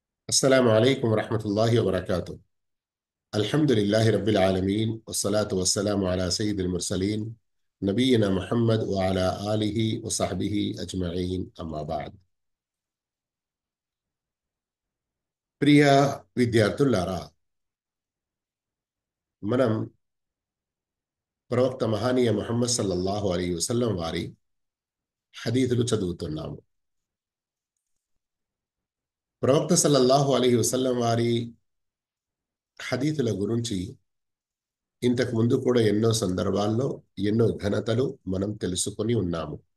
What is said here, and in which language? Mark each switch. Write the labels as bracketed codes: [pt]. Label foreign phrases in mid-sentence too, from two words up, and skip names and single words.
[ar] السلام عليكم ورحمة الله وبركاته. الحمد لله رب العالمين والصلاة والسلام على سيد المرسلين نبينا محمد وعلى آله وصحبه أجمعين أما بعد. [te] ప్రియ విద్యార్థులారా, మనం ప్రవక్త మహానీయ ముహమ్మద్ [ar] صلى الله عليه وسلم [te] వారి హదీతులు చదువుతున్నాము. ప్రవక్త [ar] صلى الله عليه وسلم [te] వారి హదీతుల గురించి ఇంతకు ముందు కూడా ఎన్నో సందర్భాల్లో ఎన్నో ఘనతలు మనం తెలుసుకొని ఉన్నాము.